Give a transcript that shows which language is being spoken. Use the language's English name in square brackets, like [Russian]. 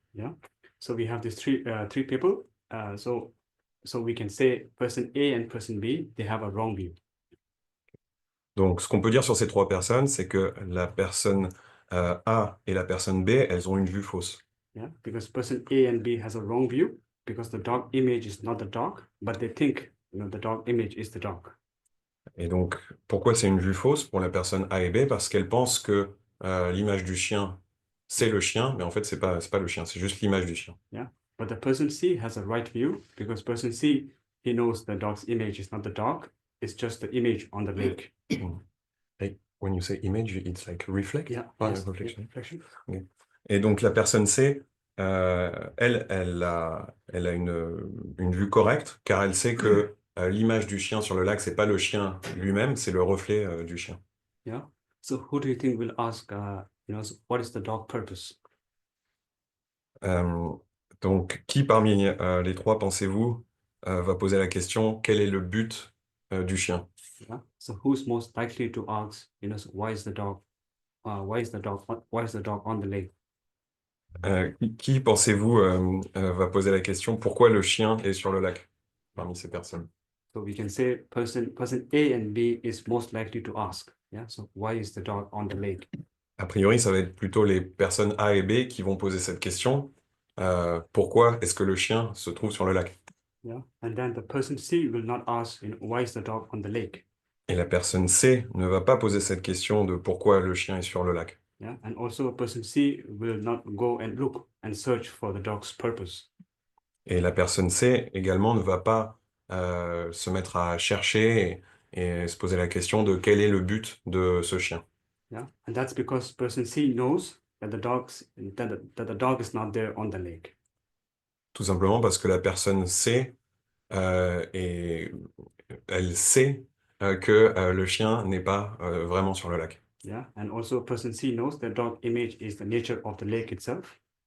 [English] Yeah, so we have these three people. So we can say person A and person B, they have a wrong view. [French] Donc, ce qu'on peut dire sur ces 3 personnes, c'est que la personne A et la personne B, elles ont une vue fausse. [English] Yeah, because person A and B has a wrong view because the dog image is not the dog, but they think the dog image is the dog. [French] Et donc, pourquoi c'est une vue fausse pour la personne A et B? Parce qu'elle pense que l'image du chien, c'est le chien, mais en fait, c'est pas le chien, c'est juste l'image du chien. [English] Yeah, but the person C has a right view because person C, he knows the dog's image is not the dog, it's just the image on the lake. Like, when you say image, it's like reflect? Yeah, Yes, reflection. Reflection. Okay. [French] Et donc, la personne C, elle a une vue correcte, car elle sait que l'image du chien sur le lac, c'est pas le chien lui-même, c'est le reflet du chien. [English] Yeah. So who do you think will ask what is the dog purpose? [French] Donc, qui parmi les trois, pensez-vous, va poser la question, quel est le but du chien? [English] Yeah. So who's most likely to ask, why is the dog, why is the dog on the lake? [French] Qui pensez-vous va poser la question, pourquoi le chien est sur le lac parmi ces personnes? [English] So we can say person A and B is most likely to ask. Yeah. So why is the dog on the lake? [French] A priori, ça va être plutôt les personnes A et B qui vont poser cette question. Pourquoi est-ce que le chien se trouve sur le lac? [English] Yeah. And then the person C will not ask, why is the dog on the lake? [French] Et la personne C ne va pas poser cette question de pourquoi le chien est sur le lac. [English] Yeah. And also person C will not go and look and search for the dog's purpose. [French] Et la personne C également ne va pas se mettre à chercher et se poser la question de quel est le but de ce chien. [English] Yeah. And that's because person C knows that the dog is not there on the lake. [French] Tout simplement parce que la personne C, elle sait que le chien n'est pas vraiment sur le lac. [English] Yeah. And also person C knows that dog image is the nature of the lake itself.